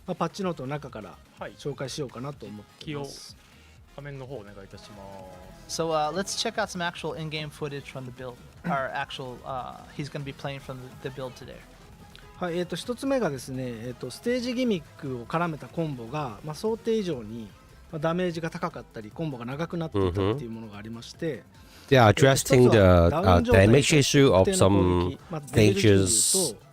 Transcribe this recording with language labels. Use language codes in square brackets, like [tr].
[ja] パッチノートの中から紹介しようかなと思っています。画面の方お願いいたします。 [en] So let's check out some actual in-game footage from the build. Our actual, he's going to be playing from the build today. [ja] はい、一つ目がですね、ステージギミックを絡めたコンボが、想定以上にダメージが高かったりコンボが長くなっていたっていうものがありまして、 [en] They are addressing the damage issue of some stages